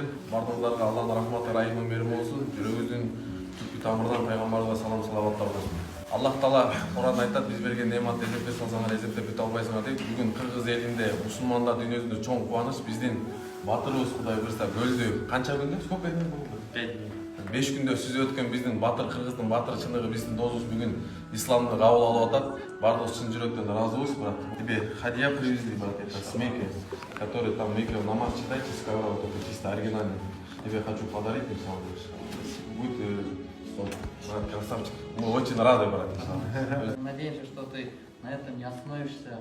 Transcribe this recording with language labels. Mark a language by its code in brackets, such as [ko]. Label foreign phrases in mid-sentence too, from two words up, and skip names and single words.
[ky] Бардыгыңарга Алланын рахматы, райымы мээрими болсун. Жүрөгүбүздүн түпкү тамырынан пайгамбарга салам салаваттар болсун. Аллах Таала Кур'анда айтат, биз берген нематты эзептеп салсаңар эзептеп бүтө албайсыңар дейт. Бүгүн кыргыз элинде, мусулмандар дүйнөсүндө чоң кубаныч биздин батырыбыз Кудай буйрса өлдү. Канча күндө? [ru] Сколько дней болду? 5 дней. [ky] 5 күндө сүзүп өткөн биздин батыр кыргыздын батыр чыныгы биздин досубуз бүгүн исламды кабыл алып атат. Бардыгыбыз чын жүрөктөн ыраазыбыз, брат. [ru] Тебе хадия привезли, брат, это с Мекки, который там Мекки намаз читает, из ковра, вот это чисто оригинальный. Тебе хочу подарить, будет брат, красавчик. Мы очень рады, брат. Надеемся, что ты на этом не остановишься.